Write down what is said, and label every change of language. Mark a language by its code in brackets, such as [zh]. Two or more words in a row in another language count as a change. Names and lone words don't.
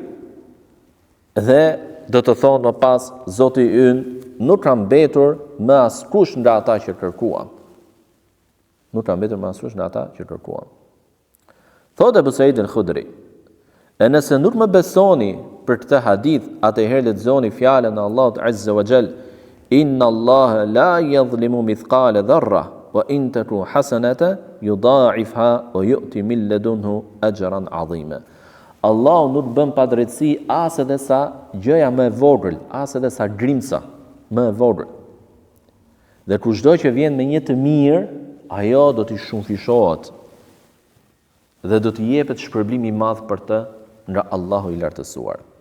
[sq] Dhe do të thonë më pas, Zoti ynë nuk ka mbetur më askush nga ata që kërkuam. Nuk ka mbetur më askush nga ata që kërkuam. Thotë Abu Said al-Khudri, e nëse nuk më besoni për këtë hadith, atëherë lexoni fjalën e Allahut [ar] عز وجل, إن الله لا يظلم مثقال ذرة وإن تك حسنة يضاعفها ويؤت من لدنه أجرا عظيما. [sq] Allahu nuk bën padrejtësi as edhe sa gjëja më e vogël, as edhe sa grimsa më e vogël. Dhe kushdo që vjen me një të mirë, ajo do t'i shumëfishohet dhe do t'i jepet shpërblim i madh për të nga Allahu i lartësuar.